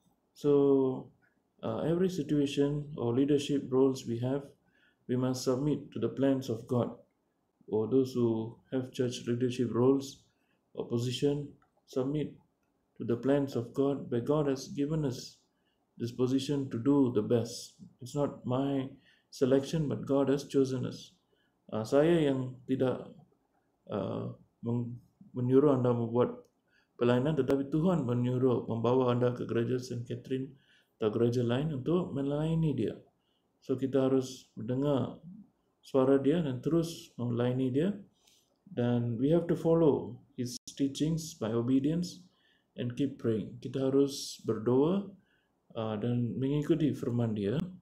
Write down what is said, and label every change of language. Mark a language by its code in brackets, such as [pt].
[en] So every situation or leadership roles we have, we must submit to the plans of God. Or those who have church leadership roles or position, submit to the plans of God, where God has given us this position to do the best. It's not my selection, but God has chosen us. [ms] Saya yang tidak menyuruh anda membuat pelayanan, tetapi Tuhan menyuruh membawa anda ke gereja St. Catherine atau gereja lain untuk melayani dia. So kita harus mendengar suara dia dan terus melayani dia, dan [en] we have to follow his teachings by obedience and keep praying. [ms] Kita harus berdoa dan mengikuti firman dia.